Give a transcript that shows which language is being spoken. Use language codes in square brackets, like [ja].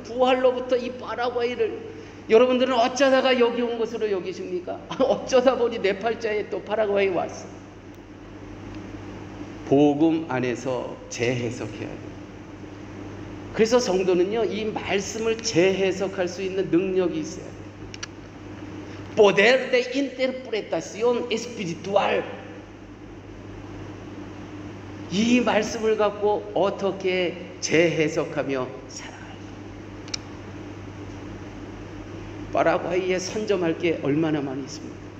[ko] 부활로부터 이 파라과이를. 여러분들은 어쩌다가 여기 온 것으로 여기십니까? 어쩌다 보니 내 팔자에 또 파라과이 왔어. 복음 안에서 재해석해야 돼요. 그래서 성도는요, 이 말씀을 재해석할 수 있는 능력이 있어야 돼요. [es] Poder de interpretación espiritual. [ko] 이 말씀을 갖고 어떻게 재해석하며 살아갈까? 파라과이에 선점할 게 얼마나 많이 있습니까?